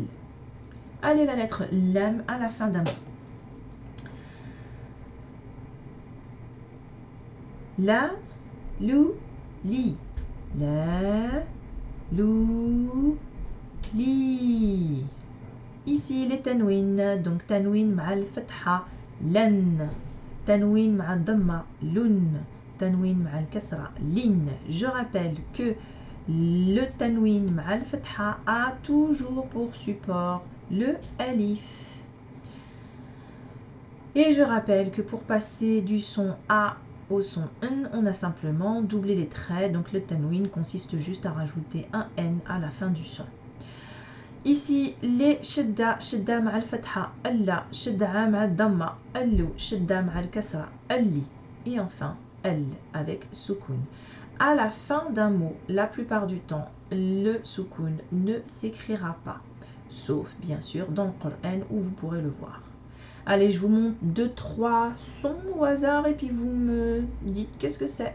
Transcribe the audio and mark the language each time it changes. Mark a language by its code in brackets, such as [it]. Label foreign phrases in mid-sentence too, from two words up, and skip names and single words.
[fr] Allez, la lettre Lam à la fin d'un mot. [ar] لَ لُ لِ. لَ لُ لِ. [fr] Ici, les tanwin. Donc, [ar] تنوين مع الفتحة لَن. تنوين مع الضمة لُن تنوين مع الكسرة لِن. [fr] Je rappelle que le [ar] تنوين مع الفتحة [fr] a toujours pour support le alif. Et je rappelle que pour passer du son A au son N, on a simplement doublé les traits, donc le tanwin consiste juste à rajouter un N à la fin du son. Ici, les [ar] shidda, شدة مع الفتحة لَّ شدة مع الضمة لُّ شدة مع الكسرة لِّ, [fr] et enfin, al avec soukoun. À la fin d'un mot, la plupart du temps, le soukoun ne s'écrira pas, sauf bien sûr dans le Coran où vous pourrez le voir. Allez, je vous montre 2-3 sons au hasard et puis vous me dites qu'est-ce que c'est.